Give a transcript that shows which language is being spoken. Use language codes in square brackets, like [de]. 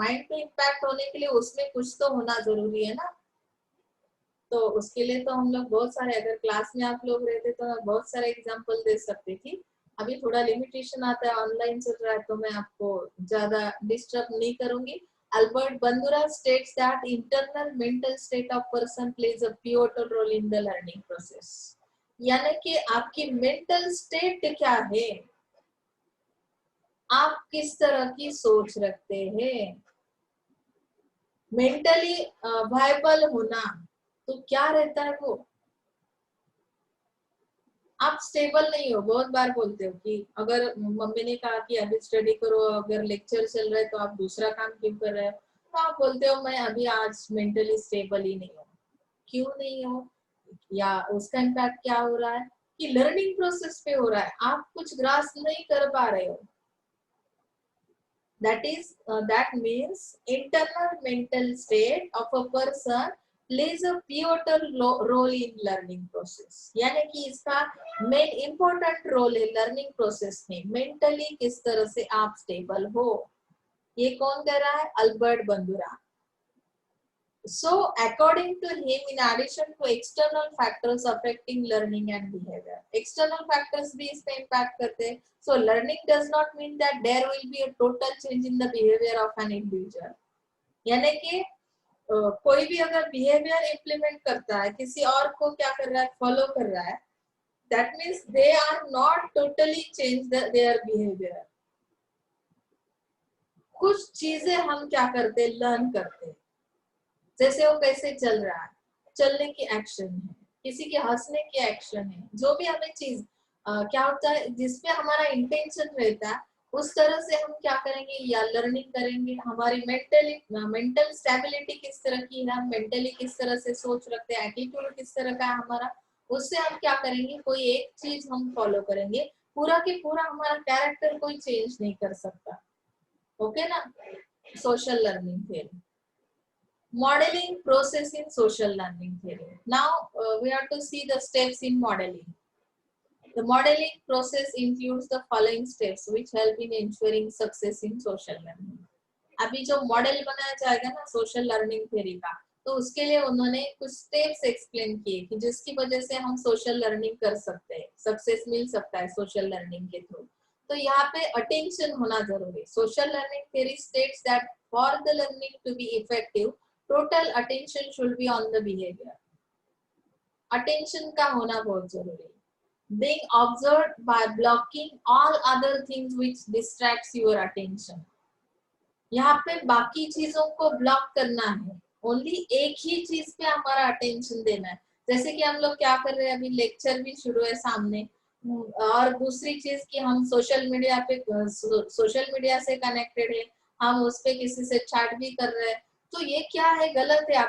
[hi] Mind पे impact होने के लिए उसमें कुछ तो होना जरूरी है ना। तो उसके लिए तो हम लोग बहुत सारे, अगर क्लास में आप लोग रहते तो मैं बहुत सारे एग्जांपल दे सकती थी। अभी थोड़ा लिमिटेशन आता है, ऑनलाइन चल रहा है, तो मैं आपको ज्यादा डिस्टर्ब नहीं करूंगी। [en] Albert Bandura states that internal mental state of person plays a pivotal role in the learning process। [hi] यानी कि आपकी मेंटल स्टेट क्या है, आप किस तरह की सोच रखते हैं। मेंटली वायबल होना तो क्या रहता है वो, आप स्टेबल नहीं हो। बहुत बार बोलते हो कि अगर मम्मी ने कहा कि अभी स्टडी करो, अगर लेक्चर चल रहा है तो आप दूसरा काम क्यों कर रहे हो, तो आप बोलते हो मैं अभी आज मेंटली स्टेबल ही नहीं हूँ। क्यों नहीं हो, या उसका इम्पैक्ट क्या हो रहा है कि लर्निंग प्रोसेस पे हो रहा है, आप कुछ ग्रास्प नहीं कर पा रहे हो। [en] That means internal mental state of a person plays a pivotal role in learning process। [hi] यानी कि इसका मेन इम्पोर्टेंट रोल है लर्निंग प्रोसेस में। मेंटली किस तरह से आप स्टेबल हो, ये कौन कह रहा है? Albert बंदुरा। [en] So according to him, in addition to external factors affecting learning and behavior, external factors [hi] भी इसमें [en] impact [hi] करते हैं। [en] So learning does not mean that there will be a total change in the behavior of an individual। [hi] यानी कि कोई भी अगर behavior implement करता है, किसी और को क्या कर रहा है, follow कर रहा है, [en] that means they are not totally change their behavior। [hi] कुछ चीजें हम क्या करते हैं, लर्न करते हैं। जैसे वो कैसे चल रहा है, चलने की एक्शन है, किसी के हंसने की एक्शन है, जो भी हमें चीज क्या होता है जिसपे हमारा इंटेंशन रहता है, उस तरह से हम क्या करेंगे, या लर्निंग करेंगे। हमारी मेंटल स्टेबिलिटी किस तरह की है, हम मेंटली किस तरह से सोच रखते हैं, एटीट्यूड किस तरह का है हमारा, उससे हम क्या करेंगे, कोई एक चीज हम फॉलो करेंगे। पूरा के पूरा हमारा कैरेक्टर कोई चेंज नहीं कर सकता। ओके ना। [en] Social learning theory, modeling process in social learning theory। Now we have to see the steps in modeling। The modeling process includes the following steps which help in ensuring success in social learning। [hi] अभी जो model बनाया जाएगा ना social learning theory का, तो उसके लिए उन्होंने कुछ स्टेप्स एक्सप्लेन किए कि जिसकी वजह से हम सोशल लर्निंग कर सकते हैं, सक्सेस मिल सकता है सोशल लर्निंग के थ्रू। तो यहाँ पे अटेंशन होना जरूरी। [en] Social learning theory states that for the learning to be effective total attention should be on the behaviour. [hi] Attention का होना बहुत जरूरी है। [en] Being observed by blocking all other things which distracts your attention। [hi] यहाँ पे बाकी चीजों को ब्लॉक करना है, ओनली एक ही चीज पे हमारा अटेंशन देना है। जैसे कि हम लोग क्या कर रहे हैं, अभी लेक्चर भी शुरू है सामने, और दूसरी चीज कि हम सोशल मीडिया से कनेक्टेड है, हम उस पे किसी से चैट भी कर रहे हैं, तो ये क्या है, गलत है।